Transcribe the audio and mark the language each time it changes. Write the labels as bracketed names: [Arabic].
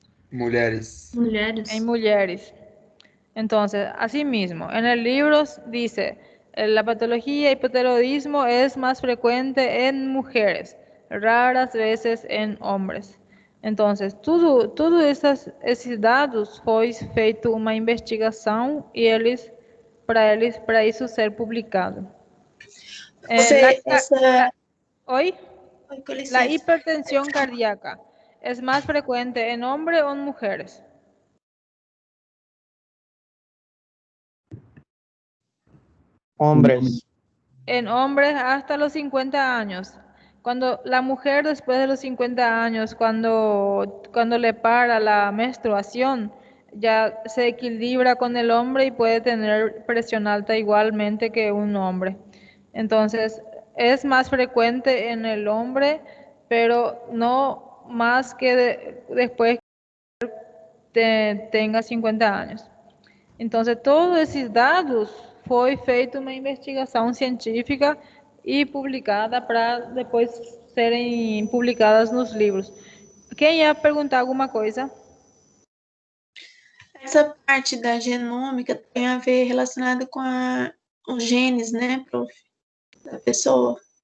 [Portuguese] Mulheres. [Spanish] En mujeres. Entonces, asimismo, en el libro dice, la patología hipotiroidismo es más frecuente en mujeres, raras veces en hombres. [Portuguese] Entonces, todos esses dados foi feito uma investigação e para isso ser publicado. Oi? [Spanish] La hipertensión cardíaca es más frecuente en hombres o en mujeres. Hombres. En hombres hasta los 50 años. Cuando la mujer después de los 50 años, cuando le para la menstruación, ya se equilibra con el hombre y puede tener presión alta igualmente que un hombre. Entonces, es más frecuente en el hombre, pero no más que después que tenga 50 anos. [Portuguese] Então, todos esses dados foi feita uma investigação científica e publicada para depois serem publicadas nos livros. Quem ia perguntar alguma coisa? Essa parte da genômica tem a ver relacionada com os genes, né, prof? Da pessoa.